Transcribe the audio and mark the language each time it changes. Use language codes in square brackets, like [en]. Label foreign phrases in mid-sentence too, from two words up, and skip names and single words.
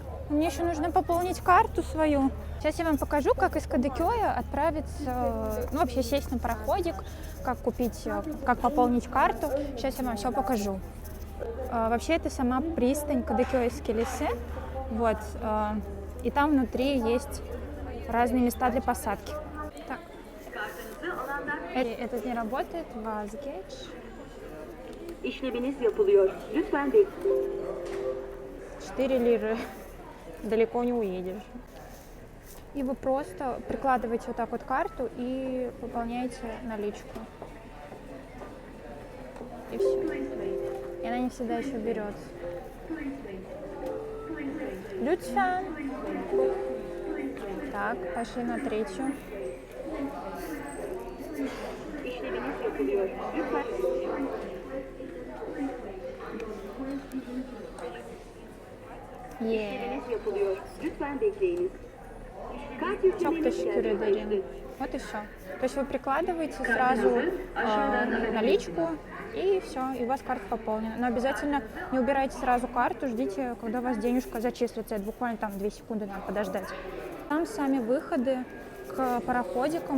[ru] Мне еще нужно пополнить карту свою. Сейчас я вам покажу, как из Кадыкёя отправиться, ну вообще сесть на пароходик, как купить, как пополнить карту. Сейчас я вам все покажу. Вообще это сама пристань Кадыкёйский лисы. Вот. И там внутри есть разные места для посадки. Так. Этот не работает. [tr] Vazgeç. İşleminiz yapılıyor. Lütfen bekleyin. [ru] 4 лиры. Далеко не уедешь. И вы просто прикладываете вот так вот карту и пополняете наличку. И все. И она не всегда еще берется. [tr] Lütfen. [ru] Так, пошли на третью. [tr] İşleminiz yapılıyor. Lütfen. İşleminiz yapılıyor. Lütfen bekleyiniz. Kart Çok yüklemeniz teşekkür ederim. gerçekleşti. [ru] Вот и все. То есть вы прикладываете сразу наличку, и все, и у вас карта пополнена. Но обязательно не убирайте сразу карту, ждите, когда у вас денежка зачислится. Это буквально там 2 секунды надо подождать. Там сами выходы к пароходикам.